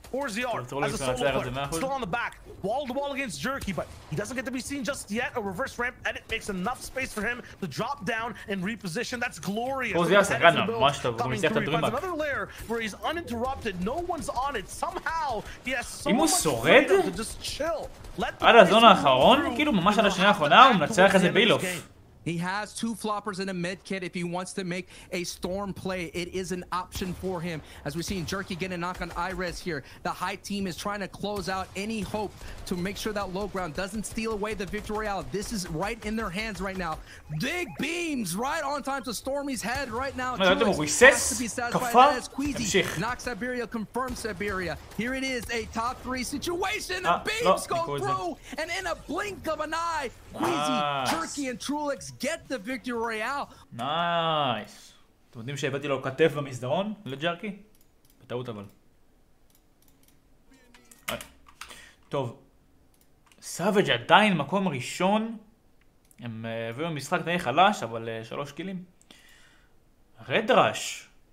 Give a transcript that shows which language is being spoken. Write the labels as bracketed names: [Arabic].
[English] 4ZR as a solo player, still on the back, wall to wall against Jerky, but he doesn't get to be seen just yet. A reverse ramp edit makes enough space for him to drop down and reposition. That's glorious. Coming through, he finds another layer where he's uninterrupted. No one's on it. Somehow he has so much freedom to just chill. [Hebrew] עד הזון האחרון, כאילו ממש עד השנייה האחרונה הוא מנצח איזה בילוף. [English] He has two floppers and a med kit if he wants to make a storm play. It is an option for him. As we're seeing Jerky get a knock on Iris here. The high team is trying to close out any hope to make sure that low ground doesn't steal away the victory royale. This is right in their hands right now. Big beams right on time to Stormy's head right now. Has to be satisfied as Queasy knocks Siberia, confirms Siberia. Here it is, a top 3 situation. Beams go through, and in a blink of an eye, Queasy, Jerky, and Trulix get the victory royale. [Hebrew] נייס. אתם יודעים שהבאתי לו כתף במסדרון לג'רקי? בטעות אבל. טוב. סאבג' עדיין מקום ראשון. הם הביאו משחק די חלש, אבל 3 קילים. רדרש.